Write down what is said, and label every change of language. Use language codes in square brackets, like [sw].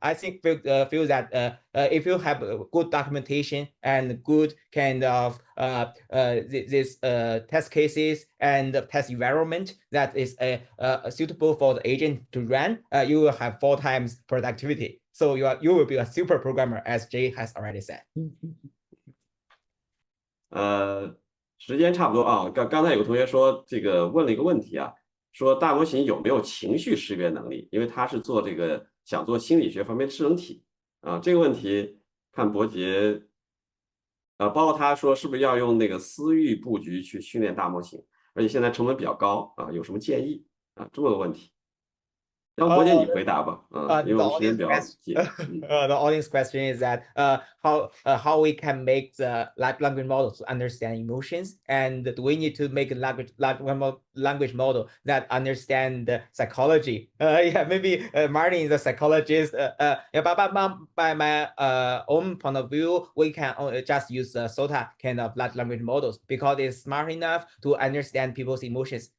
[en] I think feel that if you have good documentation and good kind of this test cases and test environment that is suitable for the agent to run, you will have 4 times productivity. So you will be a super programmer, as Jay has already said. [zh] 时间差不多啊。刚才有个同学说这个问了一个问题啊，说大模型有没有情绪识别能力？因为他是做这个想做心理学方面智能体啊。这个问题看伯杰。包括他说是不是要用那个私域布局去训练大模型，而且现在成本比较高啊，有什么建议啊？这么个问题，要不伯杰你回答吧，因为我们时间比较紧。 [en] The audience question is that how we can make the large language models understand emotions, and do we need to make a language model that understand the psychology? Yeah, maybe Maarten is a psychologist. Yeah, but by my own point of view, we can just use the SOTA kind of large language models because it's smart enough to understand people's emotions.